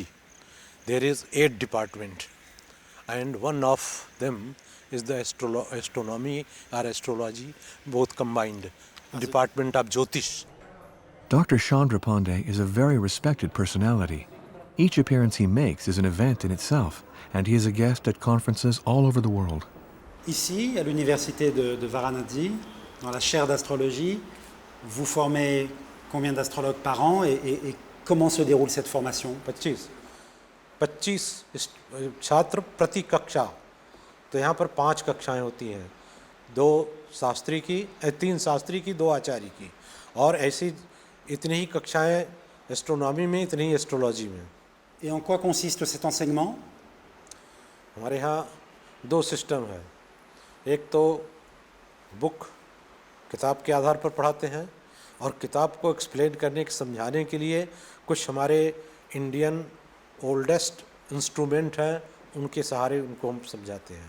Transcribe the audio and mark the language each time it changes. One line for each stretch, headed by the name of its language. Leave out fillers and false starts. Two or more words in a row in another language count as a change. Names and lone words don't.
English: There is 8 department, and one of them is the astronomy or astrology, both combined. Department of Jyotish. Dr. Chandra Pandey is a very respected personality. Each appearance he makes is an event in itself, and he is a guest at conferences all over the world.
French: Ici, à l'université de Varanasi, dans la chaire d'astrologie, vous formez combien d'astrologues par an et comment se déroule cette formation?
Hindi: 25 छात्र प्रति कक्षा. तो यहाँ पर 5 कक्षाएं होती हैं, 2 शास्त्री की, 3 शास्त्री की, 2 आचार्य की, और ऐसी इतनी ही कक्षाएं एस्ट्रोनॉमी में, इतनी ही एस्ट्रोलॉजी में.
French: Et en quoi consiste cet enseignement?
Hindi: हमारे यहाँ 2 सिस्टम है. एक तो बुक किताब के आधार पर पढ़ाते हैं, और किताब को एक्सप्लेन करने के समझाने के लिए कुछ हमारे
English: Indian oldest instrument
Hindi: हैं, उनके सहारे उनको हम समझाते हैं.